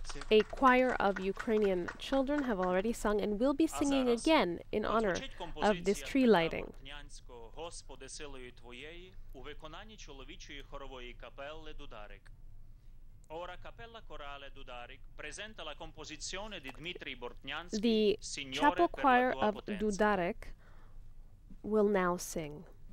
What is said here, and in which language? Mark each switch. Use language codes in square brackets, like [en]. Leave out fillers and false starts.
[en] A choir of Ukrainian children have already sung and will be singing again in honor of this tree lighting. [uk] Господи, силою Твоєї, у виконанні чоловічої хорової капелли Дударик. [it] Ora cappella corale Dudarik presenta la composizione di Dmitrij Bortnyansky, [en] The chapel choir of Dudarek will now sing.